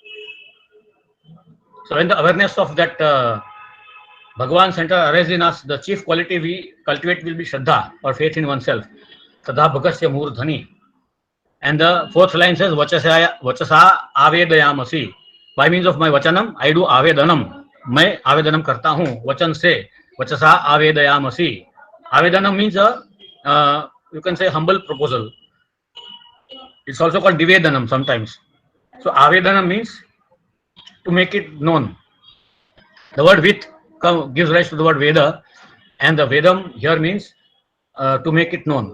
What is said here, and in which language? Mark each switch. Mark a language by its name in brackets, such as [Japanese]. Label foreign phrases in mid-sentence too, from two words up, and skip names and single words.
[English] So when the awareness of that Bhagavan center arises in us, the chief quality we cultivate will be Shraddha or faith in oneself. [Sanskrit] श्रद्धा भगस्य मूर्धनि. [English] And the fourth line says [Sanskrit] वचसा आवेदयामसि. [English] By means of my Vachanam, I do Avedanam. [Hindi] मैं आवेदनम करता हूँ वचन से. [Sanskrit] वचसा आवेदयामसी. [English] Avedanam means you can say humble proposal. It's also called Divedanam sometimes. So Avedanam means to make it known. The word with gives rise to the word Veda, and the Vedam here means to make it known.